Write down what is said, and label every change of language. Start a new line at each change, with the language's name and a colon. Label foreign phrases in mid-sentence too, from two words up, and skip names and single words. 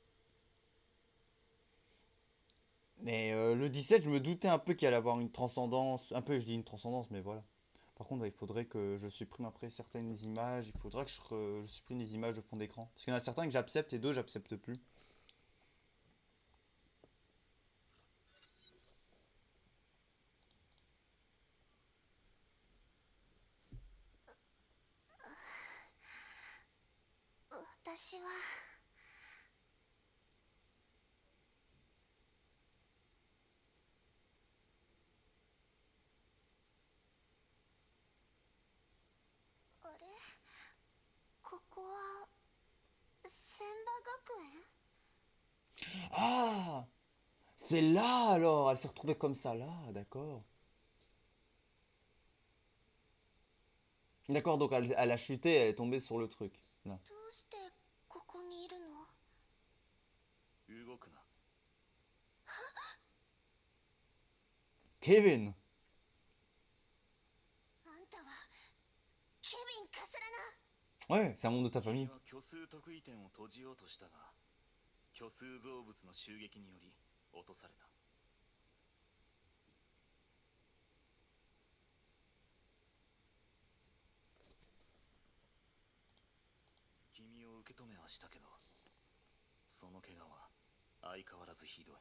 French: Mais le 17, je me doutais un peu qu'il allait avoir une transcendance, un peu, je dis une transcendance, mais voilà. Par contre, il faudrait que je supprime après certaines images, il faudra que je supprime les images de fond d'écran. Parce qu'il y en a certains que j'accepte et d'autres j'accepte plus.
Japanese: う私はあれここは千葉学園
French: Ah! C'est là alors! Elle s'est retrouvée comme ça là, d'accord. D'accord, donc elle a chuté, elle est tombée sur le truc. Là.
Japanese: どうしてここにいるの動くな。 Kevin! あんたはケビン・カスラナ
French: Ouais, c'est un membre de ta
Japanese: 君
French: famille.
Japanese: は虚数特異点を閉じようとしたが、虚数造物の襲撃により落とされた。君を受け止めはしたけど、その怪我は相変わらずひどい。